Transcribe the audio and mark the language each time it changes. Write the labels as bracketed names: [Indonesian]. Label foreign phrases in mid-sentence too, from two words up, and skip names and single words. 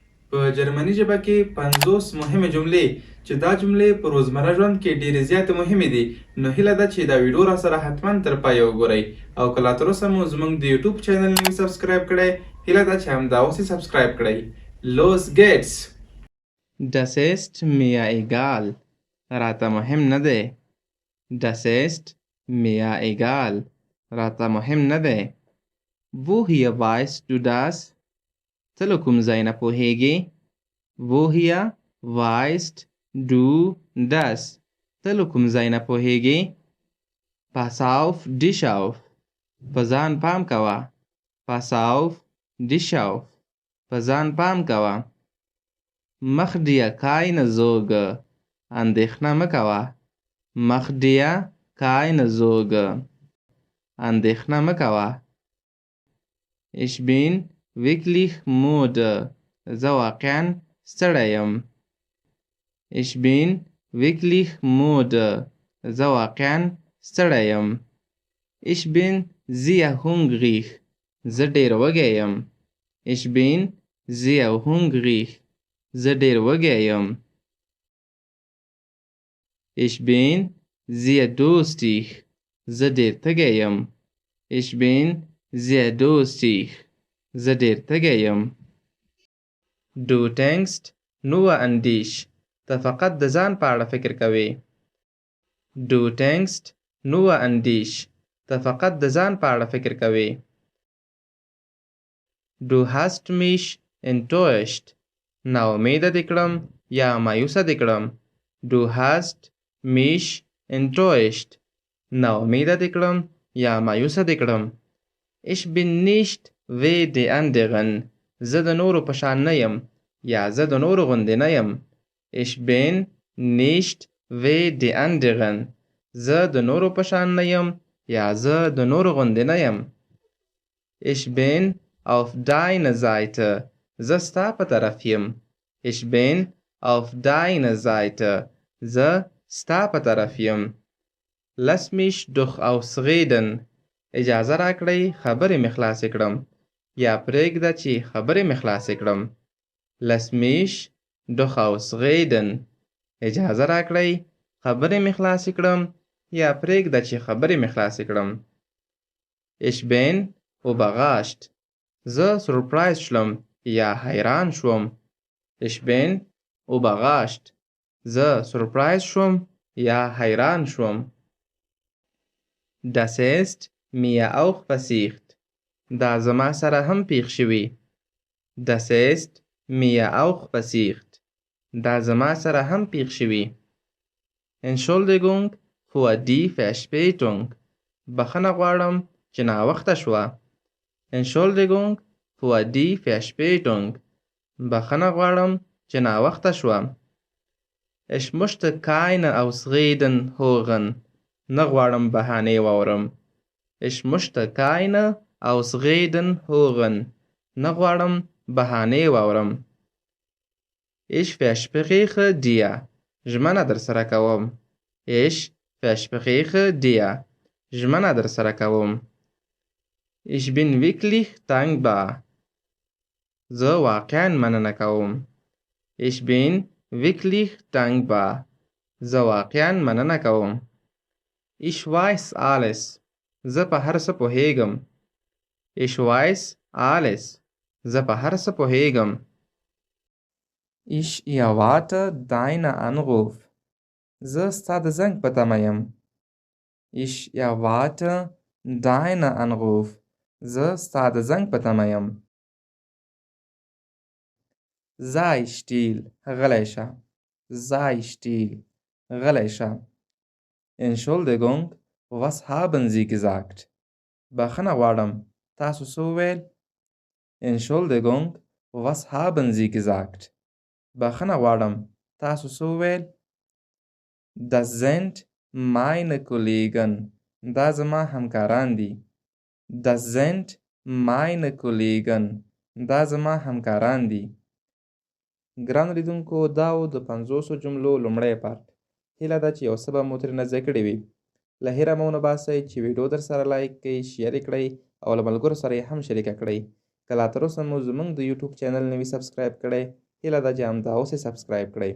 [Pashto] په جرمني ژبه کې 50 مهمې جملې چې دا جملې په روزمره ژوند کې ډېرې زیاتې مهمې دي. نو هیله ده چې دا ویډیو را سره حتما تر پایه وګورئ او که لا تراوسه مو زموږ د یوټیوب چینل نه وي سبسکرایب کړی، هیله ده چې همدا اوس یې سبسکرایب کړئ. [German] Los geht's! Das ist mir egal. [Pashto] راته مهم نه دی. [German] Das ist mir egal. [Pashto] راته مهم نه دی. [German] Woher weißt du das? [Pashto] ته له کوم ځای نه پوهیږې؟ [German] Woher weißt du das? [Pashto] ته له کوم ځای نه پوهیږې؟ [German] Pass auf dich auf. [Pashto] په ځان پام کوه. [German] Pass auf dich auf. [Pashto] په ځان پام کوه. [German] Mach dir keine Sorge. [Pashto] اندېښنه مه کوه. [German] Mach dir keine Sorge. [Pashto] اندېښنه مه کوه. [German] Ich bin wirklich müde. [Pashto] زه واقعا ستړی یم. [German] Ich bin wirklich müde. [Pashto] زه واقعا ستړی یم. [German] Ich bin sehr hungrig. [Pashto] زه ډېر وږی یم. [German] Ich bin sehr hungrig. [Pashto] زه ډېر وږی یم. [German] Ich bin sehr durstig. [Pashto] زه ډېر تږی یم. [German] Ich bin sehr durstig. [Pashto] زه ډېر تږی یم. [German] Du denkst nur an dich. [Pashto] ته فقط د ځان په اړه فکر کوې. [German] Du denkst nur an dich. [Pashto] ته فقط د ځان په اړه فکر کوې. [German] Du hast mich enttäuscht. [Pashto] نا امیده دې کړم یا مایوسه دې کړم. [German] Du hast mich enttäuscht. [Pashto] نا امیده دې کړم یا مایوسه دې کړم. [German] Ich bin nicht wie die anderen. [Pashto] زه د نورو په شان نه یم یا زه د نورو غوندې نه یم. [German] Ich bin nicht wie die anderen. [Pashto] زه د نورو په شان نه یم یا زه د نورو غوندې نه یم. [German] Ich bin auf deiner Seite. [Pashto] زه ستا په طرف یم. [German] Ich bin auf deiner Seite. [Pashto] زه ستا په طرف یم. [German] Lass mich doch ausreden. [Pashto] اجازه راکړئ خبرې مې خلاصې کړم یا پرېږده چې خبرې مې خلاصې کړم. [German] Lass mich doch ausreden. [Pashto] اجازه راکړئ خبرې مې خلاصې کړم یا پرېږده چې خبرې مې خلاصې کړم. [German] Ich bin überrascht. [Pashto] زه سورپرایز شلم یا حیران شوم. [German] Ich bin überrascht. [Pashto] زه سورپرایز شوم یا حیران شوم. [German] Das ist mir auch passiert. [Pashto] دا زما سره هم پیښ شوي. [German] Das ist mir auch passiert. [Pashto] دا زما سره هم پیښ شوي. [German] Entschuldigung für die Verspätung. [Pashto] بخښنه غواړم چې ناوخته شوه. [German] Entschuldigung für die Verspätung. [Pashto] بخښنه غواړم چې ناوخته شوه. [German] Ich möchte keine Ausreden hören. [Pashto] نه غواړم بهانې واورم. [German] Ich möchte keine Ausreden hören. [Pashto] نه غواړم بهانې واورم. [German] Ich verspreche dir. [Pashto] ژمنه در سره کوم. [German] Ich verspreche dir. [Pashto] ژمنه در سره کوم. [German] Ich bin wirklich dankbar. [Pashto] زه واقعا مننه کوم. [German] Ich bin wirklich dankbar. [Pashto] زه واقعا مننه کوم. [German] Ich weiß alles. [Pashto] زه په هر څه پوهیږم. [German] Ich weiß alles. [Pashto] زه په هر څه پوهیږم. [German] Ich erwarte deinen Anruf. [Pashto] زه ستا د زنګ په تمه یم. [German] Ich erwarte deinen Anruf. [Pashto] زه ستا د زنګ په تمه یم. [German] Sei still. [Pashto] غلی شه. [German] Sei still. [Pashto] غلی شه. [German] Entschuldigung, was haben Sie gesagt? [Pashto] بخښنه غواړم. تاسو څه وویل؟ [German] Entschuldigung, was haben Sie gesagt? [Pashto] بخښنه غواړم. تاسو څه وویل؟ [German] Das sind meine Kollegen. [Pashto] دا زما همکاران دي. [German] Das sind meine Kollegen. [Pashto] دا زما همکاران دي. ګرانو لیدونکو دا و د 50 جملو لومړی پارت. هیله ده چې یو څه به مو ترېنه زده کړي وي. له هیره مه ونه باسئ چې ویډیو در سره لایک کړئ، شیر یې کړئ او له ملګرو سره یې هم شریکه کړئ. که لا تر اوسه مو زموږ د یوټیوب چینل نه وي سبسکرایب کړی، هیله ده چې همدا اوس یې سبسکرایب کړئ.